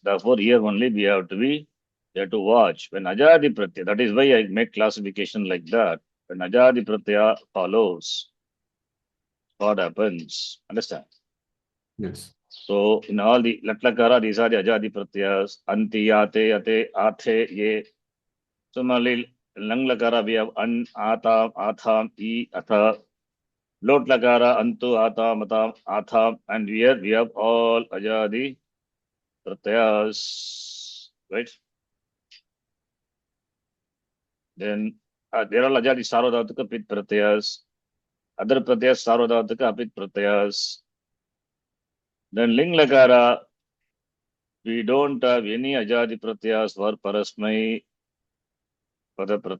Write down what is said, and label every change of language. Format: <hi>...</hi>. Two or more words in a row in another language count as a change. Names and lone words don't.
<en>Therefore, here only we have to watch. When</en> <sa>Ajadi Pratyaya,</sa> <en>that is why I make classification like that. When</en> <sa>Ajadi Pratyaya</sa> <en>follows, what happens? Understand? Yes. So, in all the Latlakara, these are the</en> <sa>Ajadi Pratyayas. Anti, Ate, Ate, Athe, Ye.</sa> <en>Similarly, Langlakara, we have</en> <sa>An, Atam, Atham, E, Atha. Lotlakara, Antu, Atam, Atam, Atham.</sa> <en>And here we have all</en> <sa>Ajadi Pratyayas,</sa> <en>right? Then there are</en> <sa>Ajadi Sarvadhataka Pit Pratyayas,</sa> <en>other Pratyayas</en> <sa>Sarvadhataka Apit Pratyayas.</sa> <en>Then</en> <sa>Ling Lakara,</sa> <en>we don't have any</en> <sa>Ajadi Pratyayas</sa> <en>for</en> <sa>Parasmai Pada Pratyaya.</sa>